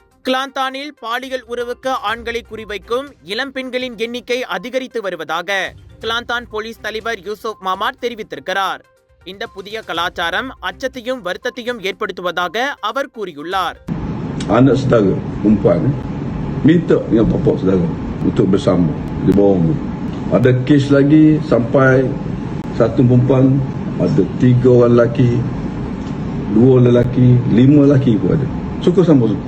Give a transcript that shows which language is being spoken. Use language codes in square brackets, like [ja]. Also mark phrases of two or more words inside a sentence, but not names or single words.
[ta] கிளாந்தானில் பாலியல் உறவுக்கு ஆண்களை குறிவைக்கும் இளம் பெண்களின் எண்ணிக்கை அதிகரித்து வருவதாக கிளாந்தான் போலீஸ் தலைவர் யூசுப் மாமாட் தெரிவித்திருக்கிறார். இந்த புதிய கலாச்சாரம் அச்சத்தையும் வருத்தத்தையும் ஏற்படுத்துவதாக அவர் கூறியுள்ளார். [ms] Anak saudara perempuan minta dengan bapa saudara untuk bersama di bawah umur. Ada kes lagi sampai satu perempuan ada 3 orang lelaki, 2 lelaki, 5 lelaki pun ada. Suka sama suka.